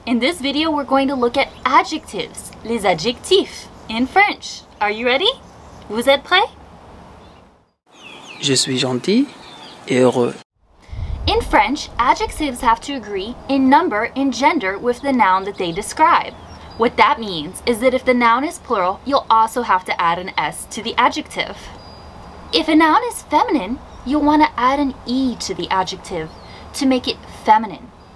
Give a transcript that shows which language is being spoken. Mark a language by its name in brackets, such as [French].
[English] In this video, we're going to look at adjectives, [French] les adjectifs, [English] in French. Are you ready? [French] Vous êtes prêts? Je suis gentil et heureux. [English] In French, adjectives have to agree in number and gender with the noun that they describe. What that means is that if the noun is plural, you'll also have to add an S to the adjective. If a noun is feminine, you'll want to add an E to the adjective to make it feminine.